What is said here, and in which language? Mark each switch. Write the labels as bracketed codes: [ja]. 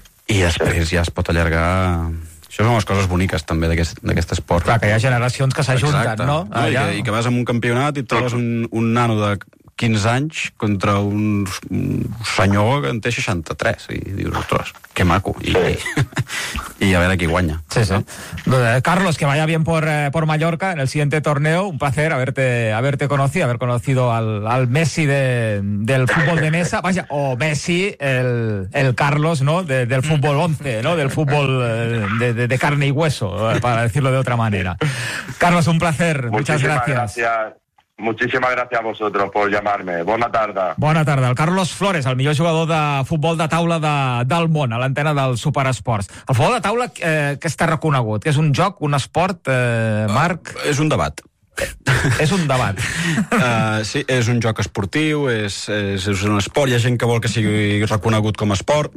[ca] I després ja es pot allargar... Això són les coses boniques, també, d'aquest esport. Clar, que hi ha generacions que s'ajunten, exacte, no? Allà. I que vas a un campionat i trobes un nano de 15 anys contra un senyor que en té 63. I dius, ostres, que maco. I a veure qui guanya. Sí, sí. ¿No? [es] Carlos, que vaya bien por Mallorca en el siguiente torneo. Un placer haber conocido al Messi del fútbol de mesa. Vaya, o Messi, el Carlos, ¿no? Del fútbol 11, ¿no? Del fútbol de carne y hueso, para decirlo de otra manera. Carlos, un placer. Muchísimas gracias. Muchísimas gracias a vosotros por llamarme. [ca] Bona tarda. Bona tarda. El Carlos Flores, el millor jugador de futbol de taula del món, a l'antena del Superesports. El futbol de taula, que està reconegut? Que és un joc, un esport, Marc? És un debat. És un debat. Sí, és un joc esportiu, és un esport. Hi ha gent que vol que sigui reconegut com a esport.